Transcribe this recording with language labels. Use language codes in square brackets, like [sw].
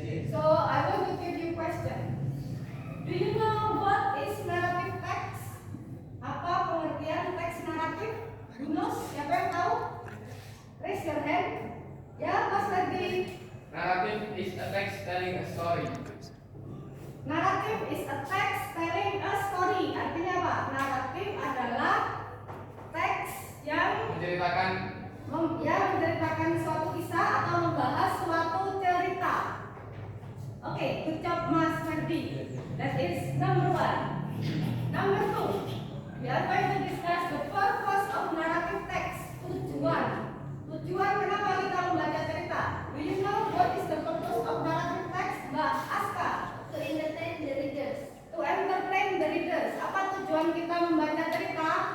[en] So I want to give you question. Do you know what is narrative text? [id] Apa pengertian teks naratif? [en] Who knows? [id] Siapa yang tahu? [en] Raise your hand. [id] Ya, Mas Ferdi. [en] Narrative is a text telling a story. Narrative is a text telling a story. [id] Artinya apa? Naratif adalah teks yang menceritakan suatu kisah atau membahas suatu cerita. [en] Okay, good job Mas Ferdi. That is number 1. Number 2, we are going to discuss the purpose of narrative text. [id] Tujuan kenapa kita membaca cerita? [en] Do you know what is the purpose of narrative text? Mbak Aska. To entertain the readers. To entertain the readers. [id] Apa tujuan kita membaca cerita?